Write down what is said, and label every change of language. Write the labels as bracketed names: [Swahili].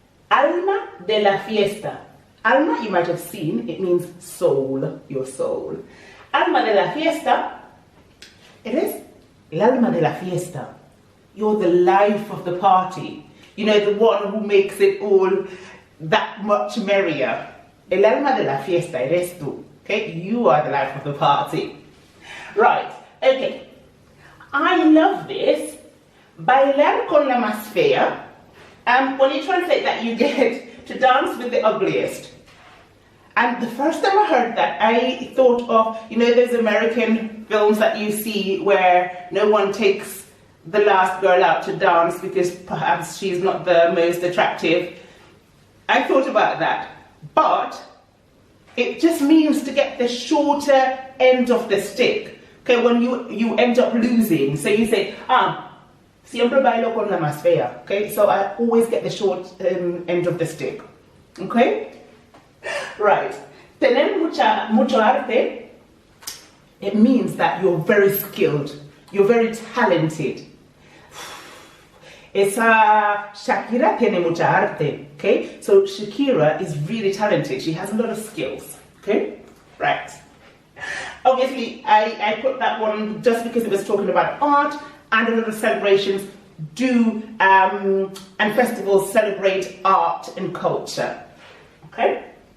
[Spanish] Alma de la fiesta. [English] Alma, you might have seen, it means soul, your soul. [Spanish] Alma de la fiesta, [English] it is [Spanish] el alma de la fiesta. [English] You're the life of the party. You know, the one who makes it all that much merrier. [Spanish] El alma de la fiesta, eres tú. [English] Okay, you are the life of the party. Right, okay. I love this. [Spanish] Bailar con la más fea. [English] When you translate that, you get to dance with the ugliest. And the first time I heard that, I thought of, you know, those American films that you see where no one takes the last girl out to dance because perhaps she's not the most attractive. I thought about that. But it just means to get the shorter end of the stick. Okay, when you end up losing. So you say, [Spanish] siempre bailo con la más fea. [English] Okay, so I always get the short end of the stick. Okay? Right. [Spanish] Tener mucho arte, [English] it means that you're very skilled, you're very talented. [Spanish] Esa Shakira tiene mucha arte, okay? [English] So Shakira is really talented, she has a lot of skills, okay? Right. Obviously, I put that one just because it was talking about art, and a lot of celebrations do, and festivals celebrate art and culture, okay?